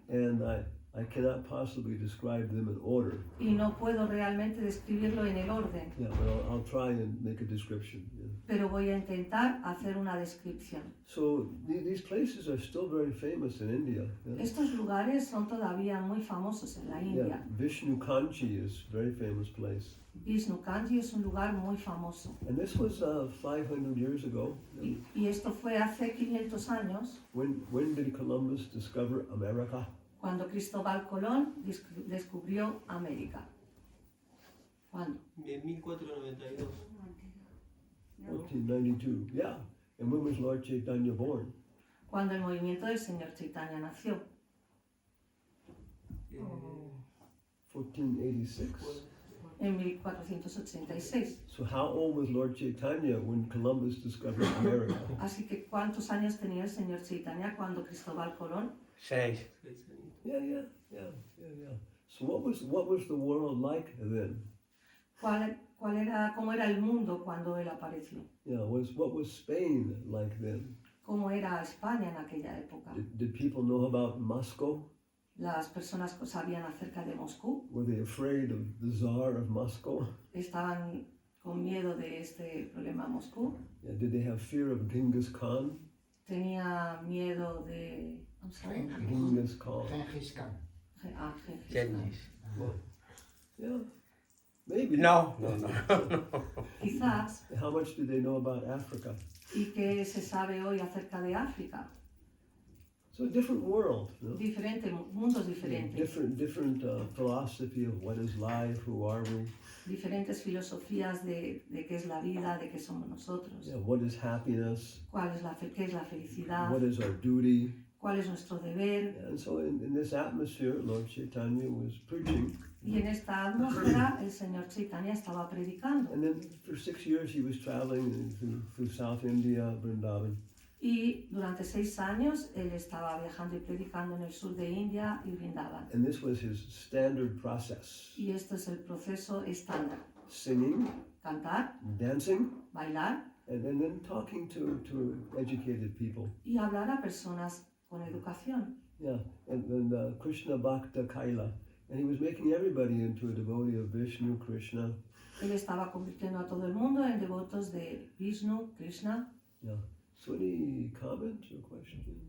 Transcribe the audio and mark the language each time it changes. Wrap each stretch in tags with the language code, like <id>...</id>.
<en>And I cannot possibly describe them in order.</en> <es>y no puedo realmente describirlo en el orden,</es> <en>Yeah, but I'll try and make a description. Yeah.</en> <es>pero voy a intentar hacer una descripción.</es> <en>So these places are still very famous in India. Yeah.</en> <es>Estos lugares son todavía muy famosos en la</es> <en>Yeah,</en> <es>India.</es> <en>Vishnu Kanchi is a very famous place.</en> <es>Vishnu Kanchi es un lugar muy famoso.</es> <en>And this was 500 years ago.</en> <es>Y esto fue hace 500 años,</es> <en>When did Columbus discover America?</en> <es>cuando Cristóbal Colón descubrió América. ¿Cuándo? En 1492.</es> <en>1492. Yeah. And when was Lord Chaitanya born?</en> <es>Cuando el movimiento del Señor Chaitanya nació,</es> <en>1486.</en> <es>en 1486.</es> <en>So how old was Lord Chaitanya when Columbus discovered America?</en> <es>Así que, ¿cuántos años tenía el Señor Chaitanya cuando Cristóbal Colón?</es> <en>6. Yeah. So what was the world like then?</en> <es>¿Cómo era el mundo cuando él apareció?</es> <en>Yeah, what was Spain like then?</en> <es>¿Cómo era España en aquella época?</es> <en>Did people know about Moscow?</en> <es>¿Las personas sabían acerca de Moscú?</es> <en>Were they afraid of the Tsar of Moscow?</en> <es>¿Estaban con miedo de este problema Moscú?</es> <en>Yeah, did they have fear of Genghis Khan?</en> <es>¿Tenía miedo de...</es> <en>I'm sorry. Genghis Khan.</en> <es>Gengis Khan. Gengis.</es> <en>Yeah, maybe.</en> <es>No. Quizás.</es> <en>How much do they know about Africa?</en> <es>¿Y qué se sabe hoy acerca de África?</es> <en>So a different world, no?</en> <es>Mundos diferentes.</es> <en>Different philosophy of what is life, who are we?</en> <es>Diferentes filosofías de qué es la vida, de qué somos nosotros.</es> <en>Yeah, what is happiness?</en> <es>¿Qué es la felicidad?</es> <en>What is our duty?</en> <es>¿Cuál es nuestro deber?</es> <en>And so in this atmosphere, Lord Chaitanya was preaching.</en> <es>Y en esta atmósfera el Señor Chaitanya estaba predicando.</es> <en>And then for 6 years he was traveling through South India, Vrindavan.</en> <es>Y durante 6 años él estaba viajando y predicando en el sur de India y Vrindavan.</es> <en>And this was his standard process.</en> <es>Y este es el proceso estándar.</es> <en>Singing,</en> <es>Cantar,</es> <en>dancing,</en> <es>bailar</es> <en>and then talking to educated people.</en> <es>y hablar a personas con educación.</es> <en>Yeah, and Krishna Bhakta Kaila. And he was making everybody into a devotee of Vishnu, Krishna.</en> <es>Él estaba convirtiendo a todo el mundo en devotos de Vishnu, Krishna.</es> <en>Yeah. So any comments or questions?</en>